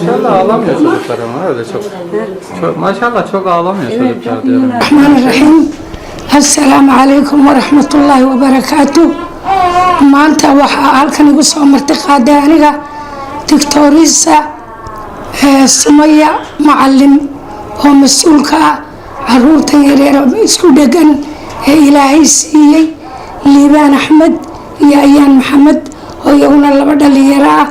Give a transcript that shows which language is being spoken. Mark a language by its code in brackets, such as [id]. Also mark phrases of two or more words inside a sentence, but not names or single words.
[tr] Maşallah ağlamıyor çocuklar ama öyle çok maşallah çok ağlamıyor çocuklar diyorum. [ar] بسم الله الرحمن الرحيم. السلام عليكم ورحمة الله وبركاته. [so] Maanta waxaa halkan igu soo martay qaaday aniga doctorisa Sumaya macalin oo mas-uulka ah caruurtan yaryar isku dhegan ee ilaahay siiyey Liibaan Axmed iyo Ayaan Maxamed oo iyaguna laba dhalinyaro ah.